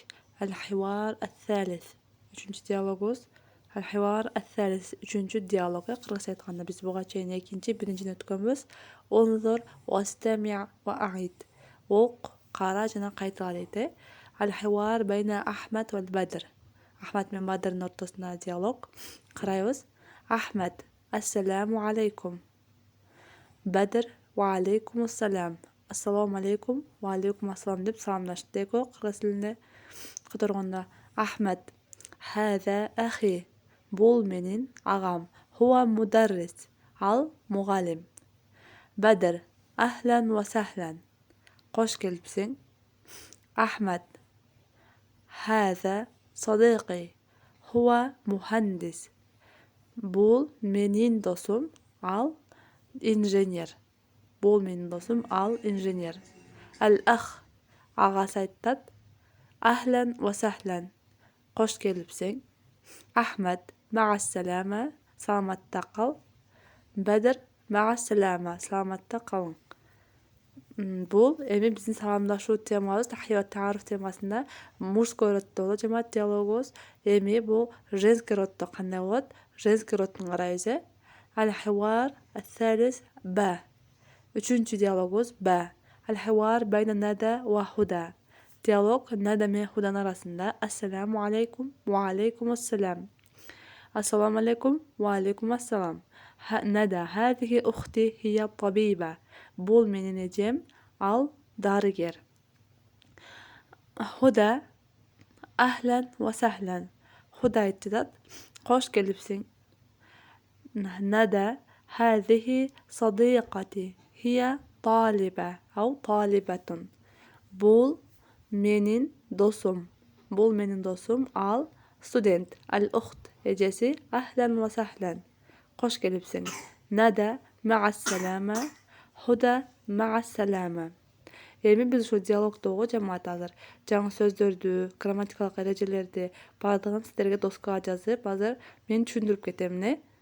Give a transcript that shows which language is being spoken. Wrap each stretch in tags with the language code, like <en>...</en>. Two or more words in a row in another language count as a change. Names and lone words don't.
<ar>الحوار الثالث.</ar> <ky>3-чү диалогубуз</ky> <ar>الحوار الثالث</ar> <ky>3-чү диалог. Кыргызча айтканда биз буга чейин биринчини өткөнбүз.</ky> <ar>انظر واستمع وأعد.</ar> <ky>Ок, кара жана кайтала дейт.</ky> <ar>الحوار بين أحمد وبدر.</ar> <ky>Ахмад менен Бадрдын ортосундагы диалог. Карайбыз.</ky> <ar>أحمد: السلام عليكم. بدر: وعليكم السلام. السلام عليكم، وعليكم السلام</ar> <ky>деп саламдашты деко кыргыз тилинде.</ky> <ar>Которгондо أحمد: هذا أخي.</ar> <ky>Бул менин агам.</ky> <ar>هو مدرس.</ar> <ky>Ал мугалим.</ky> <ar>بدر: أهلا وسهلا.</ar> <ky>Кош келипсиң.</ky> <ar>أحمد: هذا صديقي. هو مهندس.</ar> <ky>Бул менин досум, ал инженер. Бул менин досум, ал инженер. Ал-ах: агасы айтат.</ky> <ar>أهلا وسهلا.</ar> <ky>Кош келипсиң. Ахмад: Магассалама. Саламатта кал. Бадр: Магассалама. Саламатта калың. Бул эми биздин саламдашуу темабыз,</ky> <ar>تحية وتعارف</ar> <ky>темасында мужской роддо болот жамаат диалогубуз. Эми бул женский роддо кандай болот? Женский роддун карайбыз.</ky> <ar>الحوار الثالث باء.</ar> <ky>3-чү диалогубуз</ky> <ar>ба. الحوار بين ندى وهدى.</ar> <ky>Диалог Нада менен Худанын арасында.</ky> <ar>السلام عليكم وعليكم السلام. السلام عليكم وعليكم السلام. ندى: هذه أختي هي طبيبة.</ar> <ky>Бул менин эжем, ал дарыгер.</ky> <ar>هدى: أهلا وسهلا.</ar> <ky>Худа айтат: Кош келипсиң.</ky> <ar>ندى: هذه صديقتي هي طالبة أو طالبةٌ.</ar> <ky>Бул менин досум. Бул менин досум, ал студент. Ал-ухт эжеси:</ky> <ar>أهلا وسهلا.</ar> <ky>Кош келипсиң.</ky> <ar>ندى: مع السلامة. هدى: مع السلامة.</ar> <ky>Эми биз ушул диалогдогу жамаат азыр жаңы сөздөрдү, грамматикалык эрежелерди баардыгын сиздерге доскага жазып, азыр мен түшүндүрүп кетем.</ky>